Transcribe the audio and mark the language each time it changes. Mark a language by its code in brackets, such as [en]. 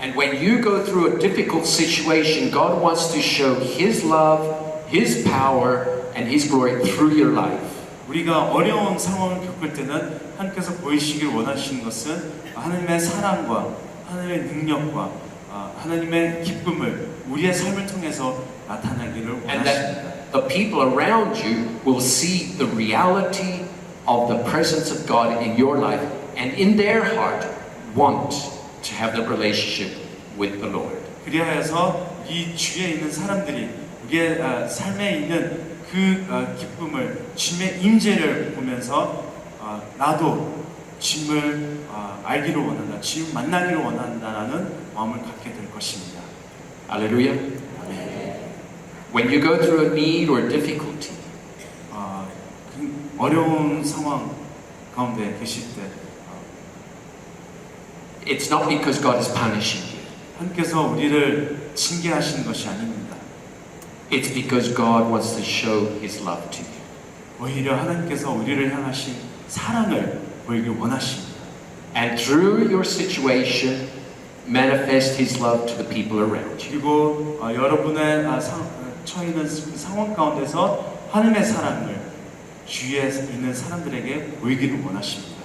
[en] And when you go through a difficult situation, God wants to show His love, His power, and His glory through your life. [ko] 우리가 어려운 상황을 겪을 때는 하나님께서 보이시길 원하시는 것은 하나님의 사랑과 하나님의 능력과 하나님의 기쁨을 우리의 삶을 통해서 나타나기를 [en] And [ko] 원하십니다. [en] that the people around you will see the reality of the presence of God in your life and in their heart want to have the relationship with the Lord. [ko] 그리하여서 이 주위에 있는 사람들이 우리의 삶에 있는 그 기쁨을 주님의 임재를 보면서 나도 주님을 알기를 원한다, 주님 만나기를 원한다라는 마음을 갖게 될 것입니다. [en] Hallelujah. When you go through a need or difficulty, [ko] 그 어려운 상황 가운데 계실 때 [en] it's not because God is punishing you. [ko] 하나님께서 우리를 징계하시는 것이 아닙니다. [en] It's because God wants to show His love to you. [ko] 오히려 하나님께서 우리를 향하신 사랑을 보이길 원하십니다. [en] And through your situation, manifest His love to the people around you. [ko] 그리고 여러분의 처해 있는 상황 가운데서 하나님의 사랑을 주위에 있는 사람들에게 보이기를 원하십니다.